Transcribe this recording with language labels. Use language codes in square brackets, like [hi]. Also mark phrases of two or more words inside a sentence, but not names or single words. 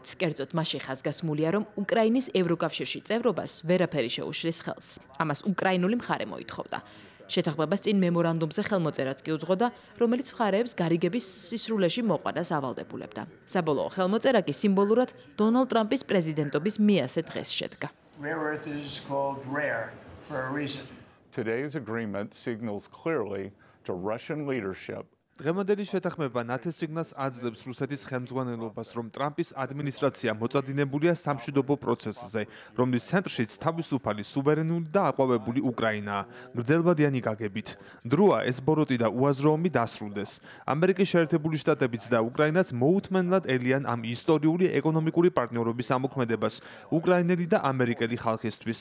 [ka] კერძოდ მასში ხაზგასმულია, რომ უკრაინის ევროკავშირში წევრობას ვერაფერი შეუშლის ხელს. ამას უკრაინული მხარე მოითხოვდა. შეთანხმებას წინ მემორანდუმზე ხელმოწერაც კი უძღოდა, რომელიც მხარეებს გარიგების სისრულეში მოყვანას ავალდებულებდა. საბოლოო ხელმოწერა კი სიმბოლურად დონალდ ტრამპის პრეზიდენტობის მეასე დღეს შედგა. [en] Today's agreement signals clearly to Russian leadership [ka] დღევანდელი შეთანხმება ნათელ სიგნალს აძლევს რუსეთის ხელმძღვანელობას, რომ ტრამპის ადმინისტრაცია მოწადინებულია სამშვიდობო პროცესზე, რომლის ცენტრშიც თავისუფალი, სუვერენული და აყვავებული უკრაინაა, გრძელვადიანი გაგებით. დროა ეს ბოროტი და უაზროომი დასრულდეს. ამერიკის შეერთებული შტატებიც და უკრაინაც მოუთმენლად ელიან ამ ისტორიული ეკონომიკური პარტნიორობის ამოქმედებას უკრაინელი და ამერიკელი ხალხისთვის.